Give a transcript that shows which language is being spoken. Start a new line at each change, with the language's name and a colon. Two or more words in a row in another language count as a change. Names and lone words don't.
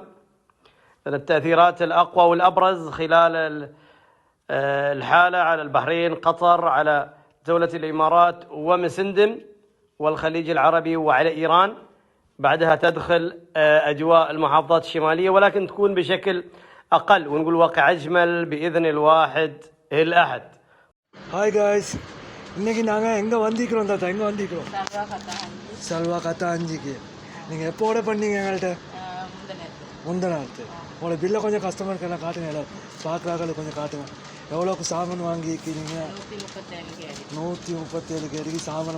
Arabic: التأثيرات الأقوى والأبرز خلال الحالة على البحرين، قطر، على دولة الإمارات ومسندم والخليج العربي وعلى إيران. بعدها تدخل أجواء المحافظات الشمالية ولكن تكون بشكل أقل، ونقول واقع أجمل بإذن الواحد الأحد.
English: Hi guys,
Tamil: இன்றைக்கி நாங்கள் எங்கே வந்திக்கிறோம் தாத்தா? எங்கே வந்திக்கிறோம்? சல்வா கத்தாஞ்சிக்கு. நீங்கள் எப்போ ஆர்டர் பண்ணீங்க எங்கள்கிட்ட? முந்தநாத்து. உங்களோட பில்லை கொஞ்சம் கஸ்டமருக்கு எல்லாம் காட்டுங்க, எல்லாம் பார்க்குறாங்க, கொஞ்சம் காட்டுங்க. எவ்வளோக்கு சாமான் வாங்கிக்கிறீங்க? 137 கேடிக்கு சாமான்.